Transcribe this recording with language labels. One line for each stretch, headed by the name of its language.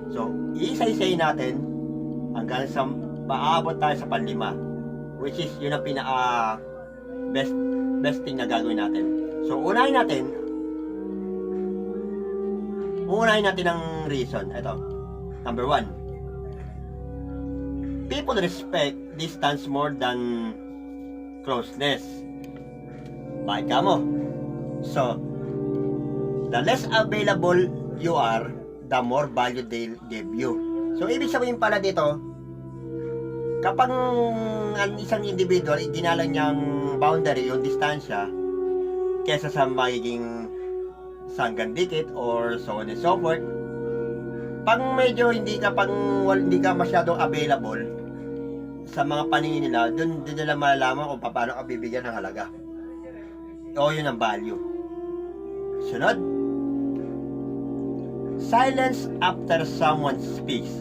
Filipino: So, iisa-isay natin hanggang sa maabot tayo sa pan-5,
English: which is
Filipino: yun ang pinaka
English: best thing
Filipino: na gagawin natin. So, unahin natin ang reason. Ito, number 1.
English: People respect distance more than closeness.
Filipino: Bakit ka mo?
English: So, the less available you are, the more value they'll give you.
Filipino: So, ibig sabihin pala dito, kapag ang isang individual, iginalang niyang boundary, yung distansya, kesa sa magiging sanggang dikit or
English: so on and so forth,
Filipino: pag medyo hindi ka masyadong available sa mga paningin nila, dun nila malalaman kung paano ka bibigyan ng halaga. O yun ang value. Sunod,
English: silence after someone speaks.